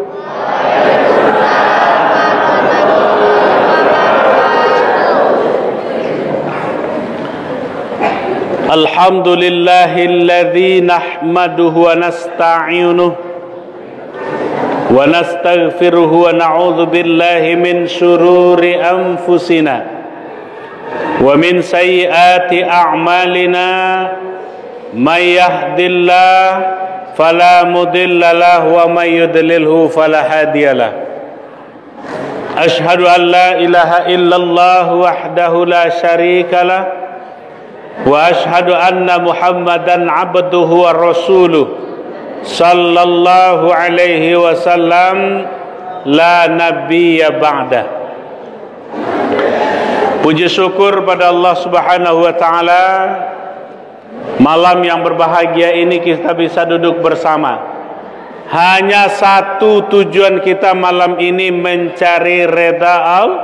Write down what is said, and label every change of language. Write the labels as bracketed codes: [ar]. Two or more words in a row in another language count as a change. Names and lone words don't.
[ar] الحمد لله الذي نحمده ونستعينه ونستغفره ونعوذ بالله من شرور أنفسنا ومن سيئات أعمالنا من يهده الله فلا مضل له ومن يضلل فلا هادي له. أشهد أن لا إله إلا الله وحده لا شريك له وأشهد أن محمدا عبده ورسوله صلى الله عليه وسلم لا نبي بعده. [id] Puji syukur pada Allah [ar] سبحانه وتعالى, [id] malam yang berbahagia ini kita bisa duduk bersama. Hanya satu tujuan kita malam ini, mencari reda Allah.